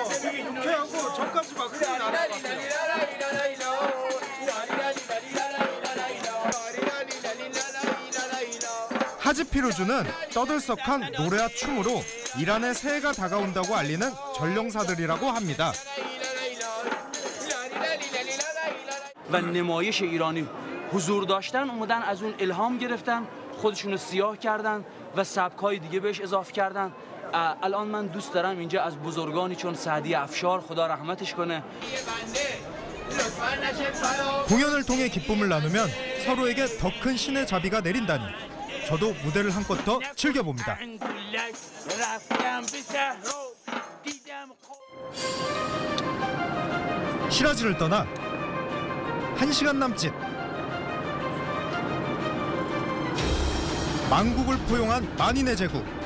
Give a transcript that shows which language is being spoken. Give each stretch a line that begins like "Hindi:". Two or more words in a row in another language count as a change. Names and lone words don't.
Korean: 되게 유쾌하고 저까지 막 흥이 나는 것 같아요. 하지 피루즈는 떠들썩한 노래와 춤으로 이란의 새해가 다가온다고 알리는 전령사들이라고 합니다.
Persian: و نمایش ایرانی حضور داشتن اومدن از اون الهام گرفتن خودشونو سیاه کردن و سبک‌های دیگه بهش اضافه کردن. الان من دوست دارم اینجا از بزرگانی چون سعدی افشار خدا رحمتش کنه
Korean: 공연을 통해 기쁨을 나누면 서로에게 더 큰 신의 자비가 내린다니 저도 무대를 한껏 더 즐겨봅니다. 시라즈를 떠나 1시간 남짓 만국을 포용한 만인의 제국.